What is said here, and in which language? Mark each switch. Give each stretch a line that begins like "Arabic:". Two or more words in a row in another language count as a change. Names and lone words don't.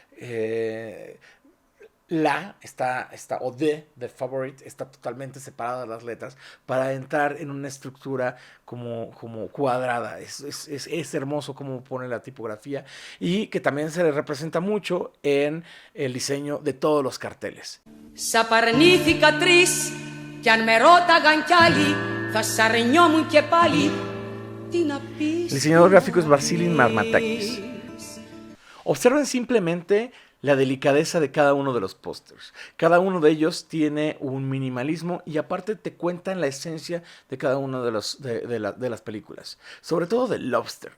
Spanish: O de Favorite, está totalmente separada de las letras para entrar en una estructura como cuadrada. Es hermoso cómo pone la tipografía y que también se representa mucho en el diseño de todos los carteles.
Greek: Σαπαρνήθηκα τρεις κι αν με ρώταγαν κι άλλοι θα σαρνιόμουν και πάλι τι να πεις.
Spanish: El diseñador gráfico es Vasilis Marmatakis. Observen simplemente la delicadeza de cada uno de los pósters. Cada uno de ellos tiene un minimalismo y aparte te cuentan la esencia de cada una de las películas. Sobre todo The Lobster.